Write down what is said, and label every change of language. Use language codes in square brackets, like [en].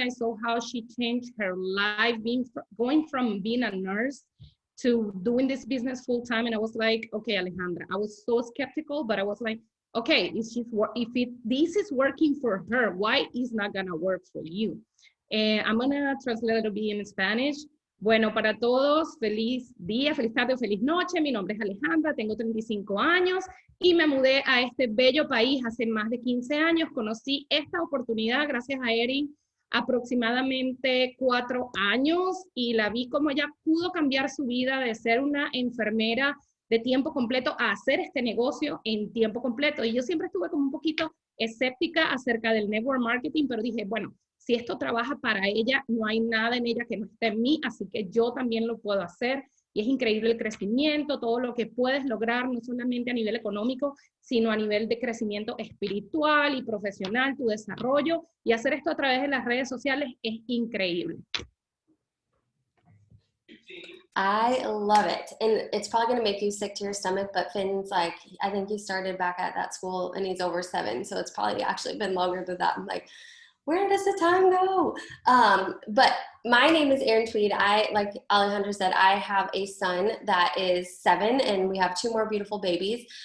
[en] I saw how she changed her life, going from being a nurse to doing this business full time. And I was like, okay, Alejandra, I was so skeptical, but I was like, okay, this is working for her, why is not gonna work for you? I'm gonna translate a little bit in Spanish. [es] Bueno, para todos, feliz día, feliz tarde o feliz noche. Mi nombre es Alejandra, tengo 35 años y me mudé a este bello país hace más de 15 años. Conocí esta oportunidad gracias a Erin aproximadamente 4 años y la vi como ella pudo cambiar su vida de ser una enfermera de tiempo completo a hacer este negocio en tiempo completo. Y yo siempre estuve como un poquito escéptica acerca del network marketing, pero dije, bueno, si esto trabaja para ella, no hay nada en ella que no esté en mí, así que yo también lo puedo hacer. Y es increíble el crecimiento, todo lo que puedes lograr, no solamente a nivel económico, sino a nivel de crecimiento espiritual y profesional, tu desarrollo. Y hacer esto a través de las redes sociales es increíble. [en] I love it. And it's probably going to make you sick to your stomach, but Finn's like, I think he started back at that school and he's over 7. So it's probably actually been longer than that. I'm like, where does the time go? But my name is Erin Tweed. Like Alejandra said, I have a son that is 7 and we have 2 more beautiful babies.